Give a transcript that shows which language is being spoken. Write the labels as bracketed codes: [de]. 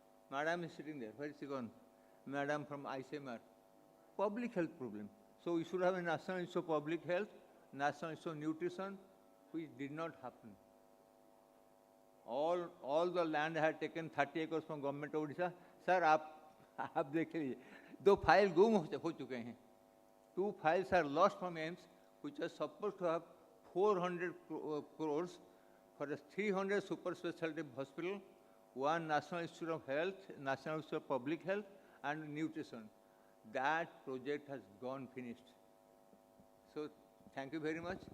[en] Madam is sitting there. Where is she gone? Madam from ICMR. Public health problem. So we should have a National Institute of Public Health, National Institute of Nutrition, which did not happen. All the land I had taken 30 acres from government of Odisha. [hi] Sir, आप देख लीजिए 2 file गुम हो चुके हैं. [en] 2 files are lost from AIMS, which are supposed to have 400 crores for a 300 super specialty hospital, 1 National Institute of Health, National Institute of Public Health, and nutrition. That project has gone finished. So thank you very much.